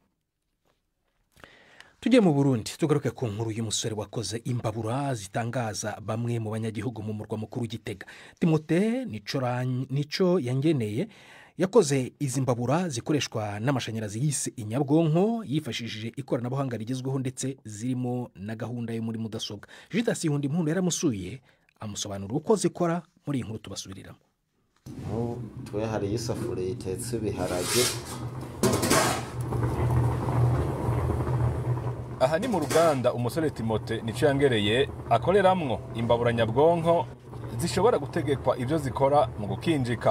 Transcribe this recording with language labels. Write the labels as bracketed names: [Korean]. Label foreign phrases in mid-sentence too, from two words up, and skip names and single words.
[Rundi] Tujye mu Burundi tugaruke ku nkuru y'umusore wakoze imbabura zitangaza bamwe mu banyagihugu mu murwa mukuru Gitega. Timote Nico yangeneye yakoze izi mbabura zikoreshwa n'amashanyarazi yise inyabwonko yifashishije ikoranabuhanga rigezweho ndetse zirimo na gahunda yo muri mudasobwa. Judas Hundi Impundu yaramusuye amusobanura uko zikora muri iyi nkuru tubasubiriramo. Twe hari isafuriya itetse ibiharage. Aha ni mu ruganda umusore Timote Nico yangereye akoreramwo imbabura nyabwonko zishobora gutegekwa ibyo zikora mu gukinjika.